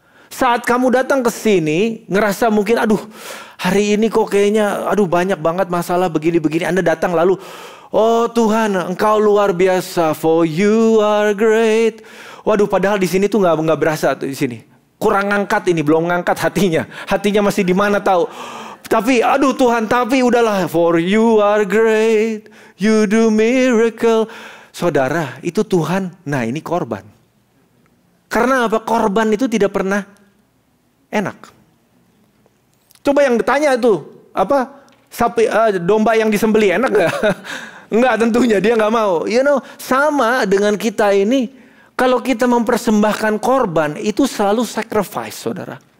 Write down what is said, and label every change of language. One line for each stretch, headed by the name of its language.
Indonesian: Saat kamu datang ke sini, ngerasa mungkin, aduh hari ini kok kayaknya, aduh banyak banget masalah begini-begini. Anda datang lalu, oh Tuhan, Engkau luar biasa,
English: for you are great.
Indonesian: Waduh, padahal di sini tuh nggak berasa tuh di sini. Kurang ngangkat ini, belum ngangkat hatinya. Hatinya masih di mana tahu. Tapi, aduh Tuhan, tapi udahlah,
English: for you are great, you do miracle.
Indonesian: Saudara, itu Tuhan. Nah, ini korban. Karena apa? Korban itu tidak pernah enak. Coba yang ditanya itu, apa? Sapi, domba yang disembelih enak gak? Enggak, tentunya dia nggak mau. Sama dengan kita ini, kalau kita mempersembahkan korban itu selalu sacrifice, saudara.